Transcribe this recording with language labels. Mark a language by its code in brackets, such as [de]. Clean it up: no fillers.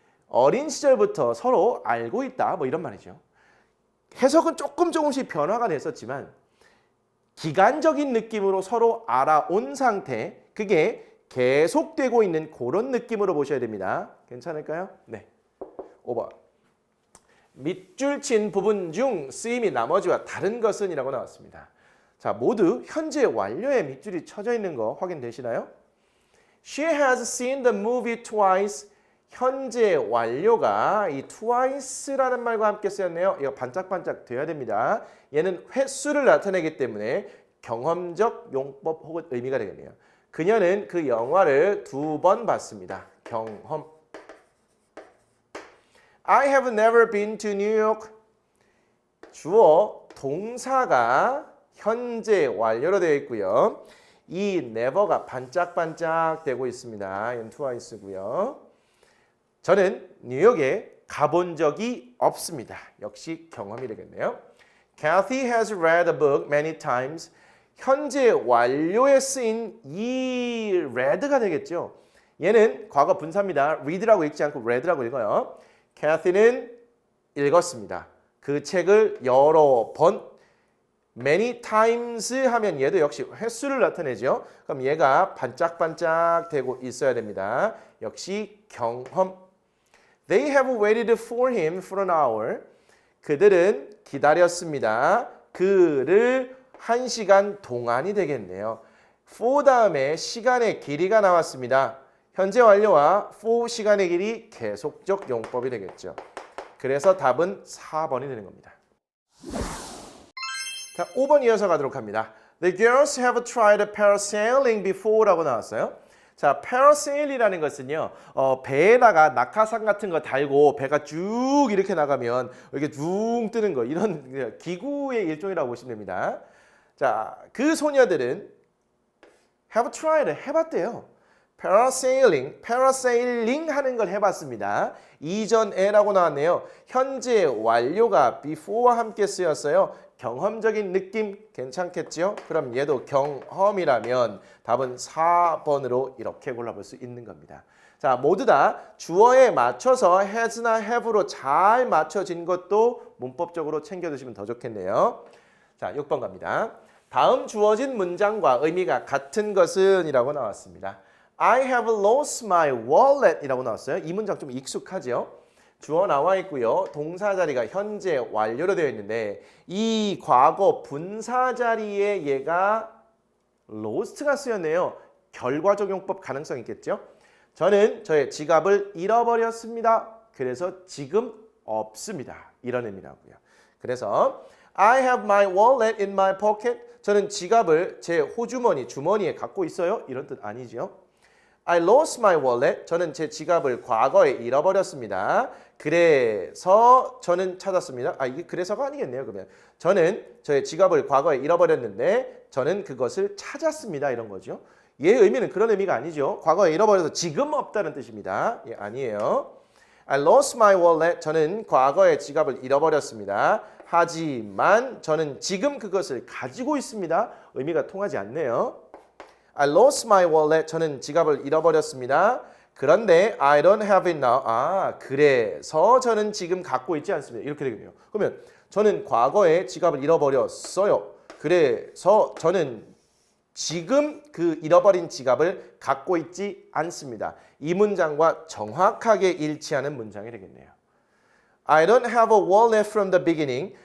[ko] 어린 시절부터 서로 알고 있다. 뭐 이런 말이죠. 해석은 조금씩 변화가 됐었지만 기간적인 느낌으로 서로 알아온 상태, 그게 계속되고 있는 그런 느낌으로 보셔야 됩니다. 괜찮을까요? 네. 5번. 밑줄 친 부분 중 쓰임이 나머지와 다른 것은 이라고 나왔습니다. 자, 모두 현재 완료에 밑줄이 쳐져 있는 거 확인되시나요? [en] She has seen the movie twice. [ko] 현재 완료가 이 twice라는 말과 함께 쓰였네요. 이거 반짝반짝 돼야 됩니다. 얘는 횟수를 나타내기 때문에 경험적 용법 혹은 의미가 되겠네요. 그녀는 그 영화를 2번 봤습니다. 경험. [en] I have never been to New York. [ko] 주어 동사가 현재 완료로 되어 있고요. 이 never가 반짝반짝 되고 있습니다. 얘는 twice고요. 저는 뉴욕에 가본 적이 없습니다. 역시 경험이 되겠네요. [en] Kathy has read a book many times. [ko] 현재 완료에 쓰인 이 read가 되겠죠. 얘는 과거 분사입니다. read라고 읽지 않고 read라고 읽어요. Kathy는 읽었습니다. 그 책을 여러 번 [en] many times [ko] 하면 얘도 역시 횟수를 나타내죠. 그럼 얘가 반짝반짝 되고 있어야 됩니다. 역시 경험. [en] They have waited for him for an hour. [ko] 그들은 기다렸습니다. 그를 1시간 동안이 되겠네요. for 다음에 시간의 길이가 나왔습니다. 현재 완료와 for 시간의 길이 계속적 용법이 되겠죠. 그래서 답은 4번이 되는 겁니다. 자, 5번 이어서 가도록 합니다. [en] The girls have tried parasailing before라고 [ko] 나왔어요. 자, parasail이라는 것은요, 배에다가 낙하산 같은 거 달고 배가 쭉 이렇게 나가면 이렇게 둥 뜨는 거, 이런 기구의 일종이라고 보시면 됩니다. 자, 그 소녀들은 [en] have tried, [ko] 해봤대요. parasailing 하는 걸 해봤습니다. 이전에라고 나왔네요. 현재 완료가 before와 함께 쓰였어요. 경험적인 느낌 괜찮겠죠? 그럼 얘도 경험이라면 답은 4번으로 이렇게 골라볼 수 있는 겁니다. 자, 모두 다 주어에 맞춰서 has나 have로 잘 맞춰진 것도 문법적으로 챙겨두시면 더 좋겠네요. 자, 6번 갑니다. 다음 주어진 문장과 의미가 같은 것은 이라고 나왔습니다. [en] I have lost my wallet [ko] 이라고 나왔어요. 이 문장 좀 익숙하죠? 주어 나와 있고요. 동사 자리가 현재 완료로 되어 있는데 이 과거 분사 자리에 얘가 lost가 쓰였네요. 결과적 용법 가능성 있겠죠? 저는 저의 지갑을 잃어버렸습니다. 그래서 지금 없습니다. 이런 의미라고요. 그래서 [en] I have my wallet in my pocket. [ko] 저는 지갑을 제 호주머니, 주머니에 갖고 있어요. 이런 뜻 아니죠? [en] I lost my wallet. [ko] 저는 제 지갑을 과거에 잃어버렸습니다. 그래서 저는 찾았습니다. 이게 그래서가 아니겠네요. 그러면 저는 저의 지갑을 과거에 잃어버렸는데 저는 그것을 찾았습니다. 이런 거죠. 얘의 의미는 그런 의미가 아니죠. 과거에 잃어버려서 지금 없다는 뜻입니다. 예, 아니에요. [en] I lost my wallet. [ko] 저는 과거에 지갑을 잃어버렸습니다. 하지만 저는 지금 그것을 가지고 있습니다. 의미가 통하지 않네요. [en] I lost my wallet. [ko] 저는 지갑을 잃어버렸습니다. 그런데 [en] I don't have it now. [ko] 그래서 저는 지금 갖고 있지 않습니다. 이렇게 되겠네요. 그러면 저는 과거에 지갑을 잃어버렸어요. 그래서 저는 지금 그 잃어버린 지갑을 갖고 있지 않습니다. 이 문장과 정확하게 일치하는 문장이 되겠네요. [en] I don't have a wallet from the beginning.